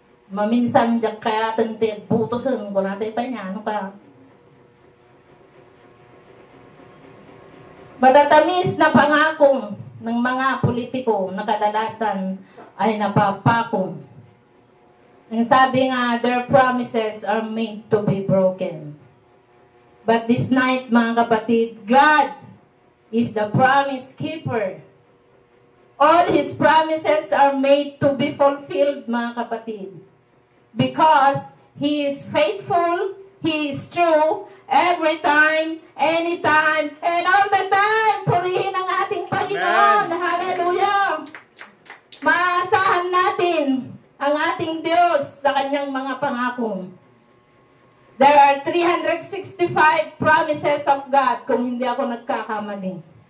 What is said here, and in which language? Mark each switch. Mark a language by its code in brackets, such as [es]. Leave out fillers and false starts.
[tl] Maminsan diyan kaya tintin, putusin ko natin pa niya, ano ka? Matatamis na pangako ng mga politiko na kadalasan ay napapako. Ang sabi nga, [en] their promises are made to be broken. But this night, [tl] mga kapatid, [en] God is the promise keeper. All His promises are made to be fulfilled, [tl] mga kapatid. [en] Because He is faithful, He is true, every time, anytime, and all the time. [tl] Purihin ang ating Panginoon. Hallelujah! Maasahan natin ang ating Diyos sa kanyang mga pangako. [en] There are 365 promises of God [tl] kung hindi ako nagkakamali.